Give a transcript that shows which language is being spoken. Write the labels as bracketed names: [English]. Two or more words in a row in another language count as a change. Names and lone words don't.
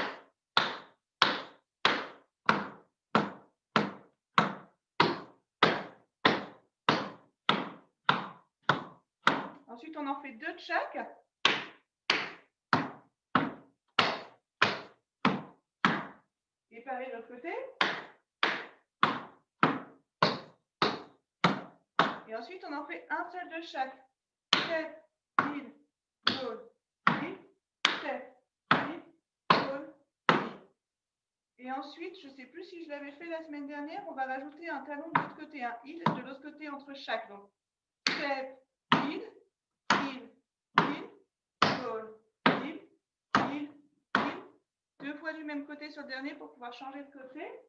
[French] Ensuite, on en fait 2 de chaque. Et pareil de l'autre côté. Et ensuite, on en fait un seul de chaque. [English] Step, heel, ball, heel, step, heel, ball, heel. [French] Et ensuite, je ne sais plus si je l'avais fait la semaine dernière, on va rajouter un talon de l'autre côté, un heel de l'autre côté entre chaque. Donc, [English] step, heel, heel, heel, ball, heel, heel, heel. [French] 2 fois du même côté sur le dernier pour pouvoir changer de côté.